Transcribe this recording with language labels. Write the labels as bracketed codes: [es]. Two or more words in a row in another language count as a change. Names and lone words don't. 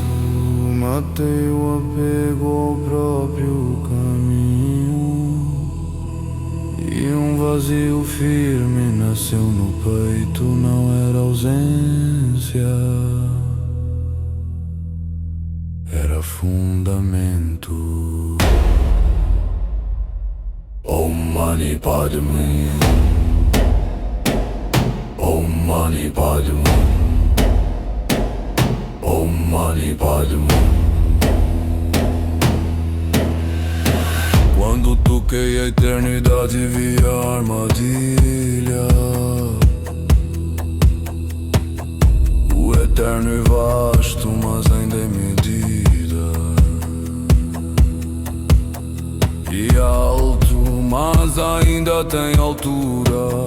[pt] Matei o apego ao próprio caminho, e um vazio firme nasceu no peito, não era ausência, era fundamento. [sa] Om Mani Padme, Om Mani Padme, Om Mani Padme. [pt] Quando toquei a eternidade vi a armadilha. O eterno é vasto, mas ainda é medida, e alto, mas ainda tem altura.